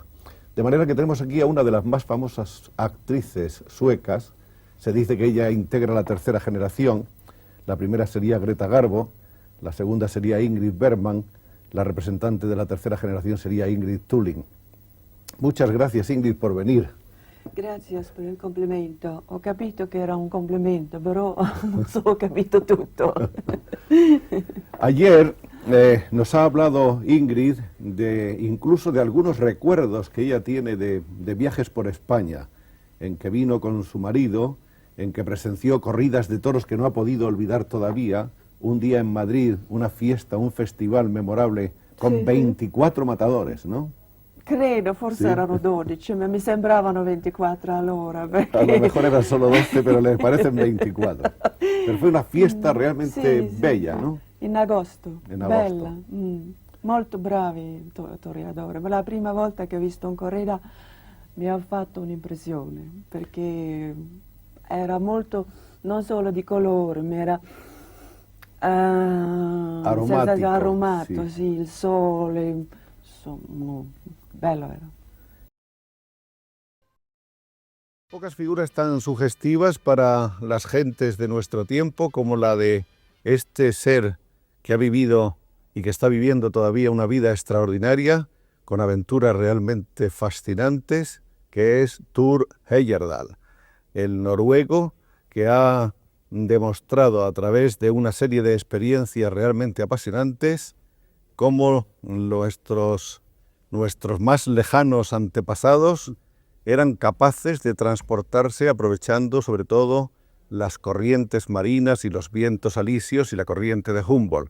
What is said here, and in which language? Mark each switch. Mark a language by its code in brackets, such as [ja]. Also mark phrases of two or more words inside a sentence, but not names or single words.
[es] De manera que tenemos aquí a una de las más famosas actrices suecas. Se dice que ella integra la tercera generación. La primera sería Greta Garbo, la segunda sería Ingrid Bergman, la representante de la tercera generación sería Ingrid Thulin. Muchas gracias, Ingrid, por venir. [it] Gracias per il complimento. Ho capito che era un complimento, però non so, ho capito tutto. [es] Ayer nos ha hablado Ingrid incluso de algunos recuerdos que ella tiene de viajes por España, en que vino con su marido, en que presenció corridas de toros que no ha podido olvidar todavía, un día en Madrid, una fiesta, un festival memorable con 24 matadores, ¿no? [it] Credo, forse Sì. erano 12, ma mi sembravano 24 allora. Perché... [es] A lo mejor eran solo 12, pero le parecen 24. Pero fue una fiesta realmente [it] Sì, [es] bella, ¿no? [it] In agosto, In agosto. bella. Molto bravi toreadori. Ma la prima volta che ho visto un corrida mi ha fatto un'impressione, perché era molto, non solo di colore, ma era aromato, sì. sì, il sole, insomma, bello era. [es] Pocas figuras tan sugestivas para las gentes de nuestro tiempo como la de este ser que ha vivido y que está viviendo todavía una vida extraordinaria, con aventuras realmente fascinantes, que es Thor Heyerdahl, el noruego que ha demostrado a través de una serie de experiencias realmente apasionantes cómo nuestros más lejanos antepasados eran capaces de transportarse aprovechando sobre todo las corrientes marinas y los vientos alisios y la corriente de Humboldt.